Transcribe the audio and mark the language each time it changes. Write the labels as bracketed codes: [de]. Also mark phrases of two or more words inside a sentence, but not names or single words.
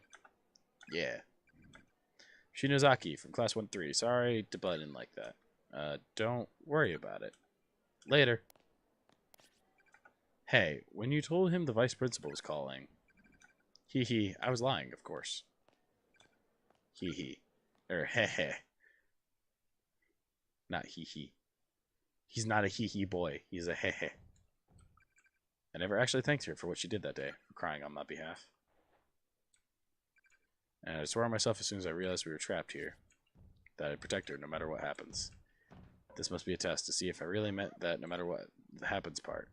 [en] Yeah. Shinozaki from class 1-3. Sorry to butt in like that. Don't worry about it. Later. Hey, when you told him the vice principal was calling... Hee hee, I was lying, of course. Hee hee. Heh heh. Not hee hee. He's not a hee hee boy. He's a heh heh. I never actually thanked her for what she did that day, for crying on my behalf. And I swore on myself as soon as I realized we were trapped here, that I'd protect her no matter what happens. This must be a test to see if I really meant that no matter what happens part.